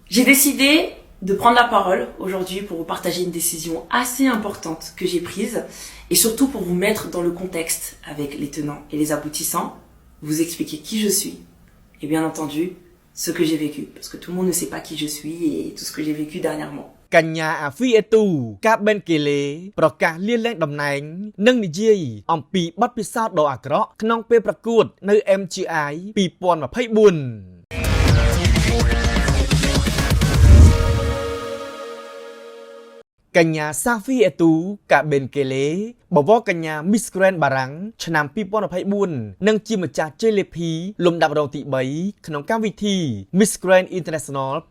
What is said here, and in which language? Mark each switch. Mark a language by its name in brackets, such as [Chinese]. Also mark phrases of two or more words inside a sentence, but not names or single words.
[French] J'ai décidé de prendre la parole aujourd'hui pour vous partager une décision assez importante que j'ai prise et surtout pour vous mettre dans le contexte avec les tenants et les aboutissants, vous expliquer qui je suis et bien entendu ce que j'ai vécu parce que tout le monde ne sait pas qui je suis et tout ce que j'ai vécu dernièrement. [Khmer] កញ្ញាអាហ្វីអេទូកាបេនកេលេប្រកាសលាលែងតំណែងនិងនិយាយអំពីបទពិសោធន៍ដ៏អាក្រក់ក្នុងពេលប្រកួតនៅ MGI 2024 កញ្ញាសាហ្វីអេទូកាបេនកេលេបវរកញ្ញា Miss Grand បារាំងឆ្នាំ 2024 និងជាម្ចាស់ជ័យលាភីលំដាប់រងទី 3 ក្នុងកម្មវិធី Miss Grand International